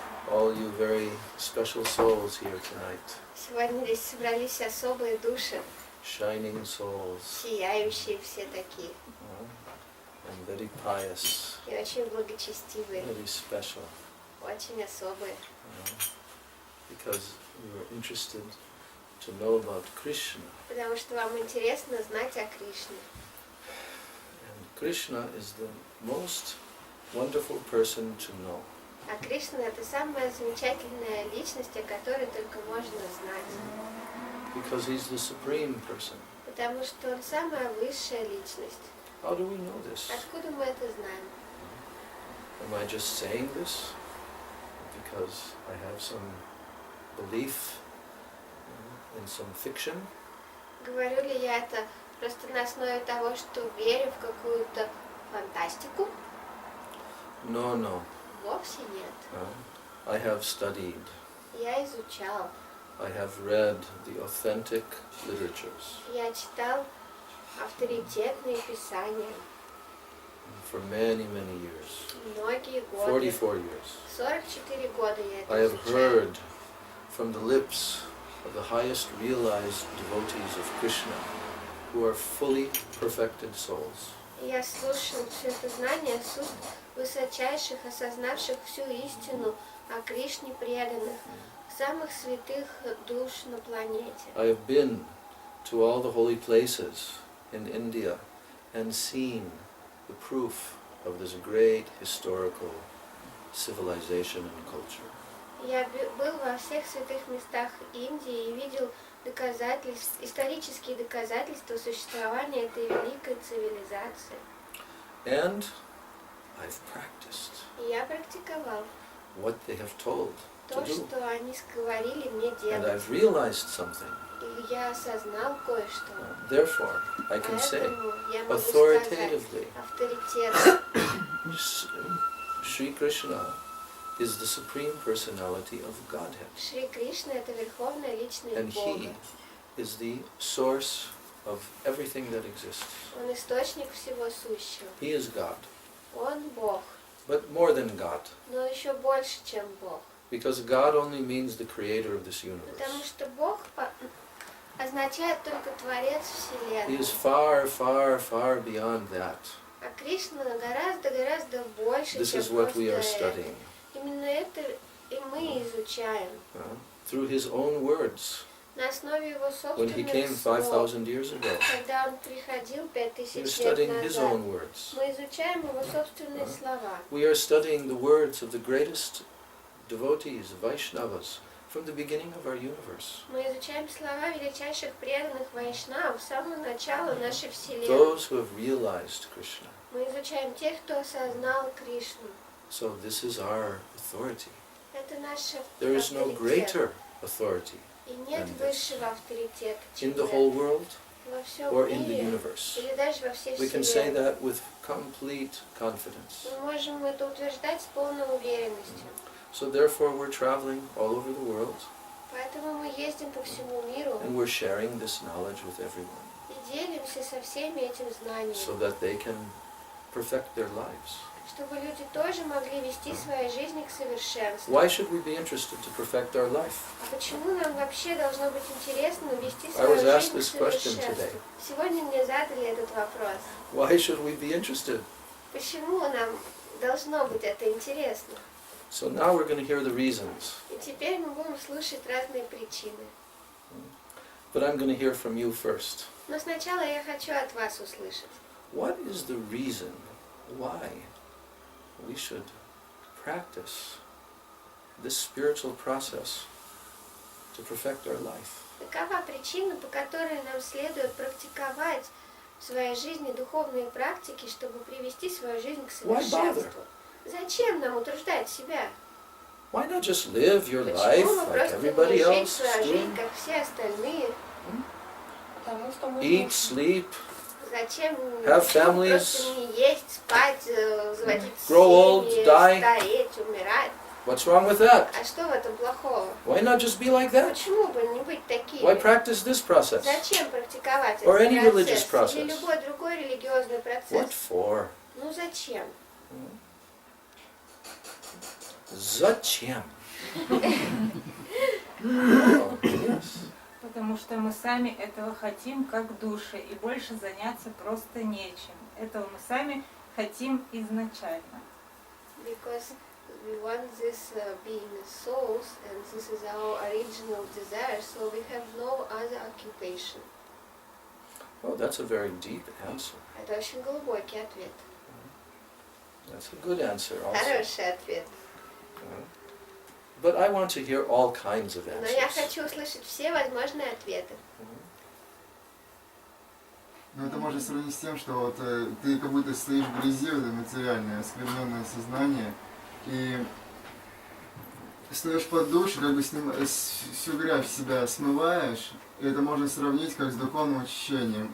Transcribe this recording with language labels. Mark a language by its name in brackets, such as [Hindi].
[English] all you very special souls here tonight. [Russian] Сегодня здесь собрались особые души, [English] Shining souls. [Russian] сияющие все такие, [English] And very pious. [Russian] и очень благочестивые, [English] Very special. [Russian] очень особые. [English] Because we were interested to know about Krishna. [Russian] Потому что вам интересно знать о Кришне. [English] And Krishna is the most wonderful person to know. [Russian] А Кришна — это самая замечательная личность, о которой только можно знать. [English] Because he's the supreme person. [Russian] Потому что он самая высшая личность. [English] How do we know this? [Russian] Откуда мы это знаем? [English] Am I just saying this because I have some belief in some fiction? [Russian] Говорю ли я это просто на основе того, что верю в какую-то фантастику? [English] No. [Russian] Вовсе нет. [English] I have studied. [Russian] Я изучал. [English] I have read the authentic literatures [Russian] Я читал авторитетные писания [English] for many, many years. [Russian] многие годы. [English] 44 years. [Russian] 44 года я [English] I [Russian] это [English] have [Russian] изучал. [English] heard from the lips of the highest realized devotees of Krishna who are fully perfected souls. [Russian] Я слушал все это знание с уст высочайших, осознавших всю истину о Кришне преданных, самых святых душ на планете. [English] I have been to all the holy places in India and seen the proof of this great historical civilization and culture. [Russian] Я был во всех святых местах Индии и видел исторические доказательства существования этой великой цивилизации. [English] And I've practiced [Russian] И я практиковал [English] what they have told to [Russian] то, [English] do. [Russian] что они говорили мне [English] And [Russian] делать. [English] I've realized something. [Russian] И я осознал кое-что. [English] Therefore, I can say [Russian] Поэтому я могу сказать [English] authoritatively, [Russian] авторитетно, [English] Sri Krishna is the supreme personality of Godhead. [Russian] Шри Кришна — это верховная личность [English] And [Russian] Бога. [English] he is the source of everything that exists. [Russian] Он источник всего сущего. [English] He is God, [Russian] Он Бог, [English] but more than God, [Russian] но еще больше, чем Бог. [English] because God only means the creator of this universe. [Russian] Потому что Бог означает только Творец [English] He [Russian] Вселенной. [English] is far, far, far beyond that. [Russian] А Кришна гораздо больше, [English] This [Russian] чем [English] is what [Russian] просто [English] we are [Russian] это. [English] studying. [Russian] Именно это и мы изучаем. [English] Through his own words. [Russian] На основе его [English] When he came [Russian] собственных слов. [English] 5,000 years ago, [Russian] Когда он приходил [English] we are [Russian] 5000 лет [English] studying his [Russian] назад, [English] own words. [Russian] мы изучаем его собственные слова. [English] We are studying the words of the greatest devotees, Vaishnavas, from the beginning of our universe. [Russian] Мы изучаем слова величайших преданных вайшнав с самого начала нашей Вселенной. [English] Those who have realized Krishna. [Russian] Мы изучаем тех, кто осознал Кришну. [English] So this is our authority. [Russian] Это наш [English] There is no [Russian] авторитет. [English] greater authority [Russian] И нет [English] than this. [Russian] высшего авторитета, чем [English] In the [Russian] это. [English] whole world [Russian] Во всем [English] or in the [Russian] мире, [English] universe. [Russian] или даже во всей [English] We can say [Russian] Вселенной. [English] that with complete confidence. [Russian] Мы можем это утверждать с полной уверенностью. [English] So therefore we're traveling all over the world [Russian] Поэтому мы ездим по всему миру [English] and we're sharing this knowledge with everyone [Russian] и делимся со всеми этим знанием, [English] so that they can perfect their lives. [Russian] чтобы люди тоже могли вести свои жизни к совершенству. [English] Why should we be interested to perfect our life? [Russian] А почему нам вообще должно быть интересно вести [English] I was [Russian] свою [English] asked [Russian] жизнь [English] this [Russian] к [English] question [Russian] совершенству? [English] today. [Russian] Сегодня мне задали этот вопрос. [English] Why should we be interested? [Russian] Почему нам должно быть это интересно? [English] So now we're going to hear the reasons, [Russian] И теперь мы будем слушать разные причины. [English] but I'm going to hear from you first. [Russian] Но сначала я хочу от вас услышать. [English] What is the reason why we should practice this spiritual process to perfect our life? [Russian] Какова причина, по которой нам следует практиковать в своей жизни духовные практики, чтобы привести свою жизнь к совершенству? Зачем нам утруждать себя? [English] Why not just live your life [Russian] Почему мы [English] like [Russian] просто [English] everybody [Russian] не жить [English] else [Russian] свою [English] is [Russian] жизнь, [English] doing? [Russian] как все остальные? Потому что мы [English] Eat, sleep, [Russian] Зачем [English] Have [Russian] почему [English] families, [Russian] просто не есть, спать, заводить [English] grow old, [Russian] семьи, [English] die? [Russian] стареть, умирать? [English] What's wrong with that? [Russian] А что в этом плохого? [English] Why not just be like that? [Russian] Почему бы не быть такими? [English] Why practice this process? [Russian] Зачем практиковать [English] Or [Russian] этот [English] any religious [Russian] процесс? [English] process? [Russian] Или любой другой религиозный [English] What [Russian] процесс? [English] for? [Russian] Ну зачем? Зачем? [English] Oh, yes. [Russian] Потому что мы сами этого хотим как души, и больше заняться просто нечем. Этого мы сами хотим изначально. [English] Because we want this being souls, and this is our original desire, so we have no other occupation. Oh, that's a very deep answer. [Russian] Это очень глубокий ответ. [English] That's a good answer also. [Russian] Хороший ответ. [English] But I want to hear all kinds of [Russian] Но я [English] answers. [Russian] хочу услышать все возможные ответы. Ну, это можно сравнить с тем, что вот ты как будто стоишь в грязи, вот это материальное, оскверненное сознание, и стоишь под душ, и как бы всю грязь в себя смываешь, и это можно сравнить как с духовным очищением.